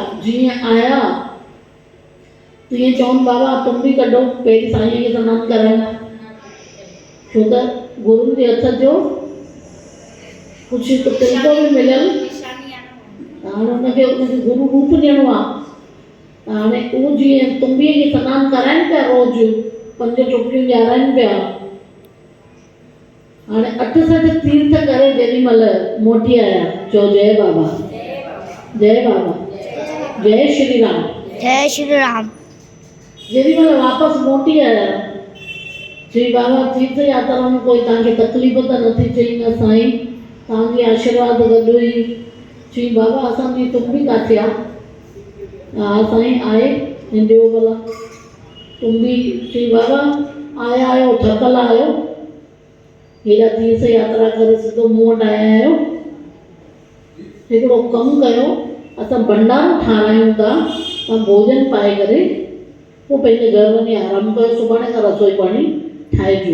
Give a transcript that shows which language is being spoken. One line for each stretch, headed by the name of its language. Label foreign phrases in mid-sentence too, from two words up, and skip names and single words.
Sindhi: जीअं आया तीअं चवनि बाबा तुम्बी कढो, पहिरीं साईं खे सनानु करायो, छो त गुरुनि जे हथ जो कुझु तिलको बि मिलियल, हाणे हुनखे गुरू रूप ॾियणो आहे। हाणे उहो जीअं तुम्बीअ खे सनानु कराइनि पिया, रोज़ु 5 टुबियूं ॾियाराइनि पिया। हाणे 68 तीर्थ करे जेॾी महिल मोटी आया, चओ जय बाबा, जय बाबा, जय श्री राम, जय श्री राम। जेॾी महिल वापसि मोटी आया, चई बाबा तीर्थ यात्रा में कोई तव्हांखे तकलीफ़ त नथी? चई न साईं, तव्हांजी आशीर्वाद गॾु हुई। चई बाबा असांजी तुम्बी किथे आहे? हा साईं आहे, ॾियो भला तुम्बी। चई बाबा आया आहियो, थकल आहियो, हेॾा तीर्थ यात्रा करे सिधो मूं वटि आया आहियो, हिकिड़ो कमु कयो, असां भंडारो ठारायूं था, तव्हां भोजन पाए करे पोइ पंहिंजे घर वञी आराम कयो, सुभाणे खां रसोई पाणी ठाहिजो।